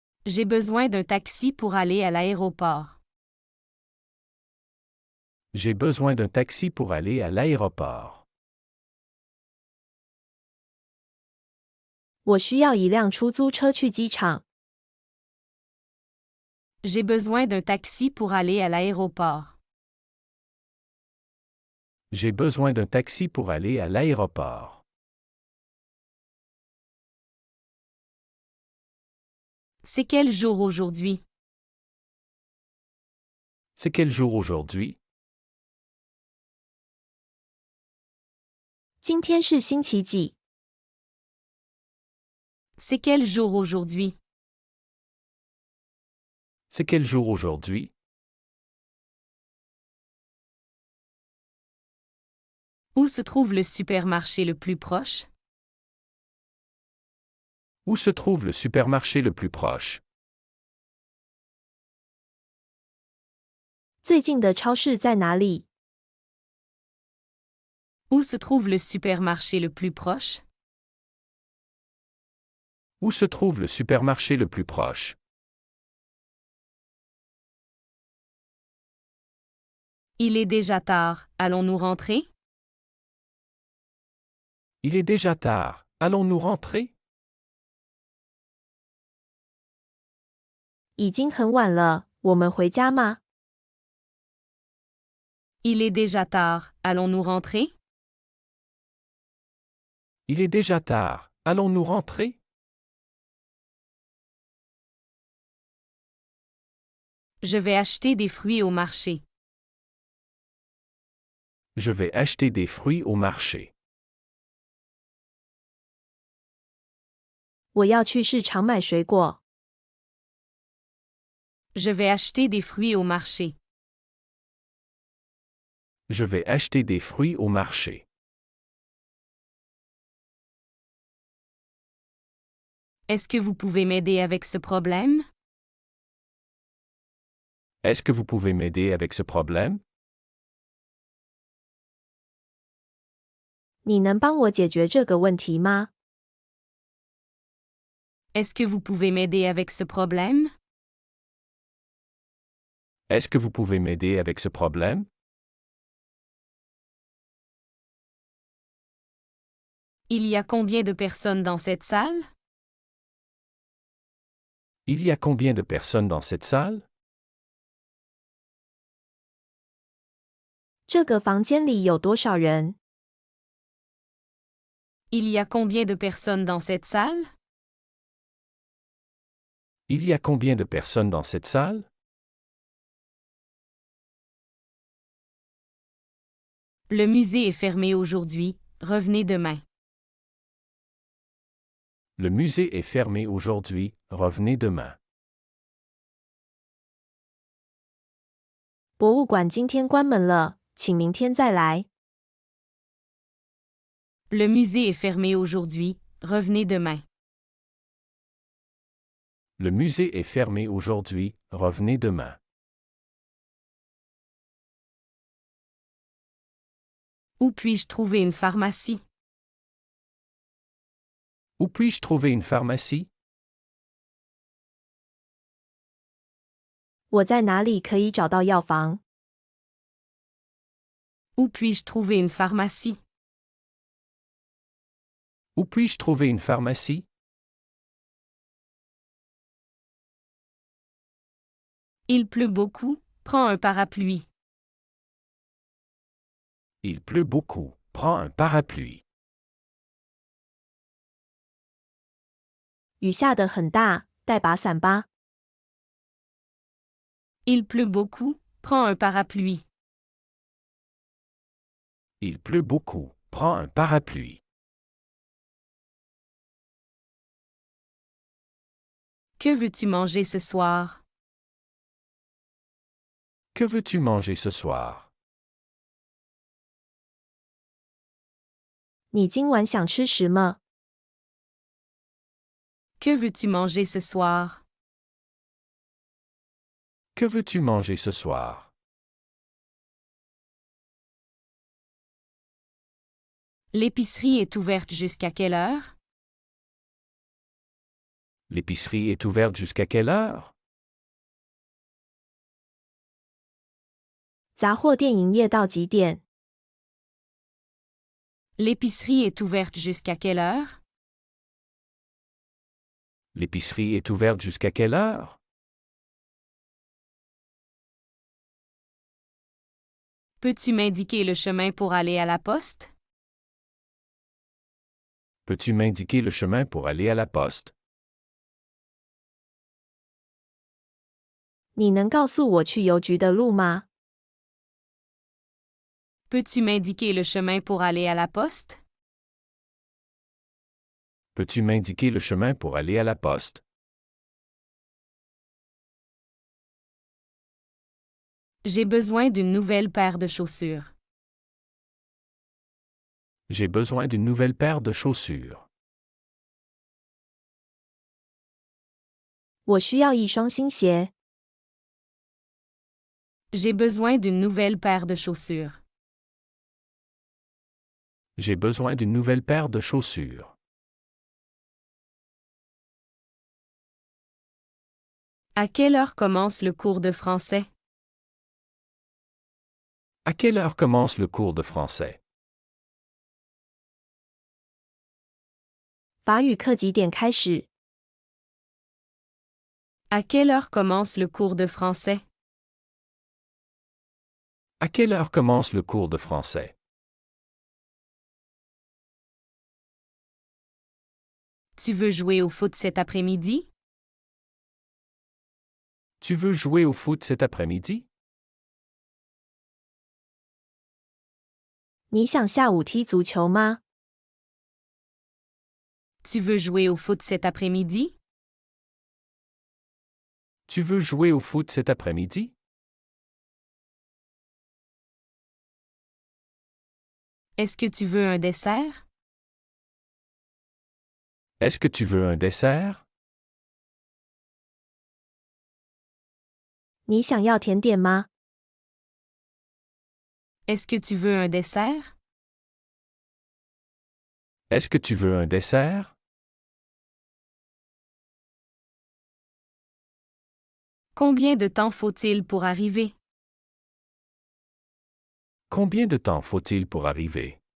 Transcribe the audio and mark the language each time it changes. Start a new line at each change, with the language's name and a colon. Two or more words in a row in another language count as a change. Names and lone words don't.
French: J'ai besoin d'un taxi pour aller à l'aéroport. J'ai besoin d'un taxi pour aller à l'aéroport.
Chinese: 我需要一辆出租车去机场。
French: J'ai besoin d'un taxi pour aller à l'aéroport. J'ai besoin d'un taxi pour aller à l'aéroport. C'est quel jour aujourd'hui? C'est quel jour aujourd'hui?
Chinese: 今天是星期几？
French: C'est quel jour aujourd'hui? C'est quel jour aujourd'hui? Où se trouve le supermarché le plus proche? Où se trouve le supermarché le plus proche?
Chinese: 最近的超市在哪里？
French: Où se trouve le supermarché le plus proche? Où se trouve le supermarché le plus proche? Il est déjà tard, allons-nous rentrer? Il est déjà tard, allons-nous rentrer?
Chinese: 已经很晚了，我们回家吗？
French: Il est déjà tard, allons-nous rentrer? Il est déjà tard, allons-nous rentrer? Je vais acheter des fruits au marché. Je vais acheter des fruits au marché.
Chinese: 我要去市场买水果。
French: Je vais acheter des fruits au marché. Je vais acheter des fruits au marché. Est-ce que vous pouvez m'aider avec ce problème? Est-ce que vous pouvez m'aider avec ce problème?
Chinese: 你能帮我解决这个问题吗？
French: Est-ce que vous pouvez m'aider avec ce problème? Est-ce que vous pouvez m'aider avec ce problème? Il y a combien de personnes dans cette salle? Il y a combien de personnes dans cette salle?
Chinese: 这个房间里有多少人？
French: Il y a combien de personnes dans cette salle? Il y a combien de personnes dans cette salle? Le musée est fermé aujourd'hui, revenez demain. Le musée est fermé aujourd'hui, revenez demain.
Chinese: 博物馆今天关门了，请明天再来。
French: Le musée est fermé aujourd'hui, revenez demain. Le musée est fermé aujourd'hui, revenez demain. Où puis-je trouver une pharmacie? Où puis-je trouver une pharmacie?
Chinese: 我在哪里可以找到药房？
French: Où puis-je trouver une pharmacie? Où puis-je trouver une pharmacie? Il pleut beaucoup, prends un parapluie. Il pleut beaucoup, prends un parapluie.
Chinese: 雨下得很大，带把伞吧。
French: Il pleut beaucoup, prends un parapluie. Il pleut beaucoup, prends un parapluie. Que veux-tu manger ce soir? Que veux-tu manger ce soir?
Chinese: 你今晚想吃什么？
French: Que veux-tu manger ce soir? Que veux-tu manger ce soir? L'épicerie est ouverte jusqu'à quelle heure? L'épicerie est ouverte jusqu'à quelle heure?
Chinese: 杂货店营业到几点？
French: L'épicerie est ouverte jusqu'à quelle heure? L'épicerie est ouverte jusqu'à quelle heure? Peux-tu m'indiquer le chemin pour aller à la poste? Peux-tu m'indiquer le chemin pour aller à la poste?
Chinese: 你能告诉我去邮局的路吗？
French: Peux-tu m'indiquer le chemin pour aller à la poste? Peux-tu m'indiquer le chemin pour aller à la poste? J'ai besoin d'une nouvelle paire de chaussures. J'ai besoin d'une nouvelle paire de chaussures.
Chinese: 我需要一双新鞋。
French: J'ai besoin d'une nouvelle paire de chaussures. J'ai besoin d'une nouvelle paire de chaussures. À quelle heure commence le cours de français? À quelle heure commence le cours de français?
Chinese: 法语课几点开始？
French: À quelle heure commence le cours de français? À quelle heure commence le cours de français? Tu veux jouer au foot cet après-midi? Tu veux jouer au foot cet après-midi?
Chinese: 你想下午踢足球吗？
French: Tu veux jouer au foot cet après-midi? Tu veux jouer au foot cet après-midi? Est-ce que tu veux un dessert? Est-ce que tu veux un dessert?
Chinese: 你想要甜点吗？
French: Est-ce que tu veux un dessert? Est-ce que tu veux un dessert? Combien de temps faut-il pour arriver? Combien de temps faut-il pour arriver?